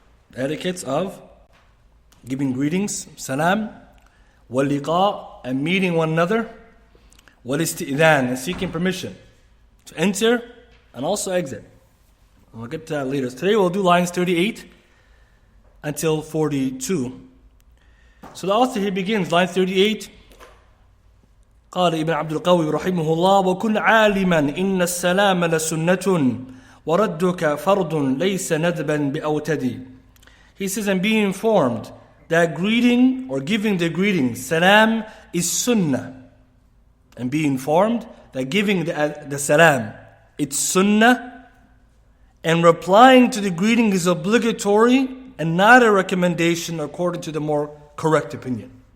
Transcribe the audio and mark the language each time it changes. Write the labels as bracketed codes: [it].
[en] The etiquettes of giving greetings, salam, wal liqa, and meeting one another, wal isti'dhan, and seeking permission to enter and also exit. And we'll get to that later. Today we'll do lines 38 until 42. So the author here begins, line 38. [ar] قال Ibn Abdul Qaadir رحمه الله وكن عالما إن السلام لسنة وردك فرض ليس ندبا بأوتدي. [en] He says, and be informed that greeting or giving the greeting, salam, is sunnah. And be informed that giving the salam, it's sunnah. And replying to the greeting is obligatory and not a recommendation according to the more correct opinion.